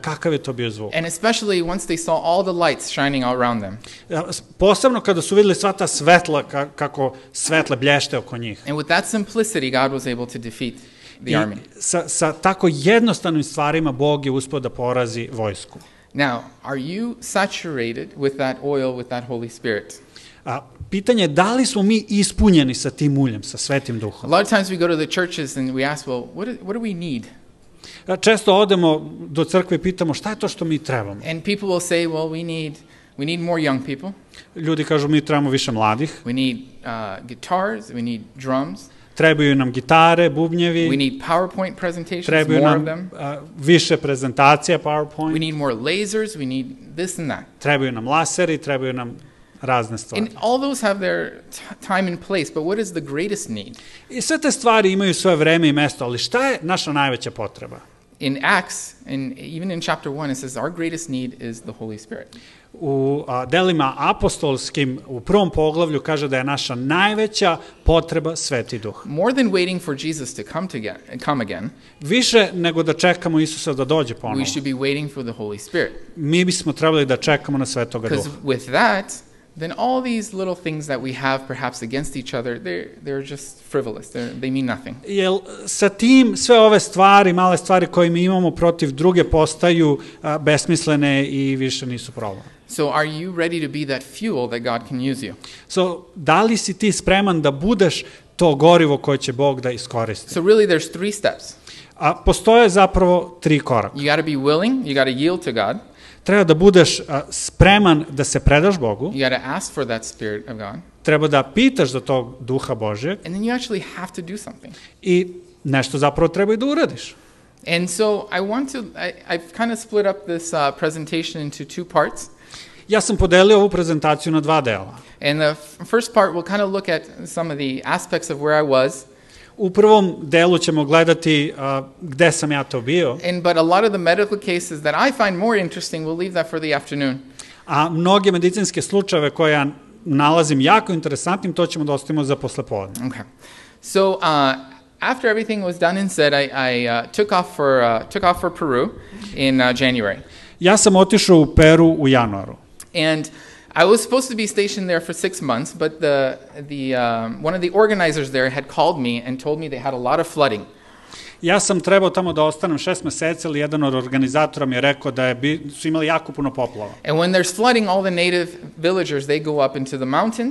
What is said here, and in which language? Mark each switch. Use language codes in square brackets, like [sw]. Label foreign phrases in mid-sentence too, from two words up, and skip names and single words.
[sr] Kakav je to bio zvuk? [en] And especially once they saw all the lights shining all around them. [sr] Posebno kada su videli sva ta svetla, kako svetle blješte oko njih. [en] And with that simplicity, God was able to defeat the army. [sr] Sa tako jednostavnim stvarima Bog je uspeo da porazi vojsku. [en] Now, are you saturated with that oil, with that Holy Spirit? [sr] Pitanje je da li smo mi ispunjeni sa tim uljem, sa Svetim Duhom. [en] A lot of times we go to the churches and we ask, well, what do we need? [sr] Često odemo do crkve i pitamo šta je to što mi trebamo. [en] And people will say, well, we need more young people. [sr] Ljudi kažu mi trebamo više mladih. [en] We need guitars, we need drums. [sr] Trebaju nam gitare, bubnjevi. [en] We need PowerPoint presentations, [sr] trebaju [en] more [sr] nam [en] of them. [sr] Više prezentacija, PowerPoint. [en] We need more lasers, we need this and that. [sr] Trebaju nam laseri, trebaju nam razne stvari. [en] And all those have their time and place, but what is the greatest need? [sr] I sve te stvari imaju svoje vreme i mesto, ali šta je naša najveća potreba? [en] In Acts, and even in chapter 1, it says our greatest need is the Holy Spirit. [sr] U delima apostolskim, u prvom poglavlju kaže da je naša najveća potreba Sveti Duh. [en] More than waiting for Jesus to come again, [sr] više nego da čekamo Isusa da dođe ponovo. [en] We should be waiting for the Holy Spirit. [sr] Mi bismo trebali da čekamo na Svetoga Duha. [en] Because with that, then all these little things that we have perhaps against each other, they're just frivolous. They mean nothing. [sr] Jel sa tim sve ove stvari, male stvari koje mi imamo protiv druge postaju besmislene i više nisu problem. [en] So are you ready to be that fuel that God can use you? [sr] So, da li si ti spreman da budeš to gorivo koje će Bog da iskoristi? [en] So really there's 3 steps. [sr] Postoje zapravo 3 koraka. [en] You got to be willing, you got to yield to God. [sr] Treba da budeš spreman da se predaš Bogu. [en] You got to ask for that Spirit of God. [sr] Treba da pitaš za tog Duha Božjeg. [en] And then you actually have to do something. [sr] I nešto zapravo treba i da uradiš. [en] And so I've kind of split up this presentation into 2 parts. [sr] Ja sam podelio ovu prezentaciju na 2 dela. [en] And the first part we'll kind of look at some of the aspects of where I was. [sr] U prvom delu ćemo gledati gde sam ja to bio. [en] But a lot of the medical cases that I find more interesting, we'll leave that for the afternoon. [sr] A mnoge medicinske slučajeve koje ja nalazim jako interesantnim, to ćemo da ostavimo za poslepodne. [en] Okay. So after everything was done and said, I took off for Peru in January. [sr] Ja sam otišao u Peru u januaru. [en] And I was supposed to be stationed there for 6 months, but one of the organizers there had called me and told me they had a lot of flooding. [sr] Ja sam trebao tamo da ostanem 6 meseci, ali jedan od organizatora mi je rekao da su imali jako puno poplava. [en] And when there's flooding, all the native villagers, they go up into the mountains.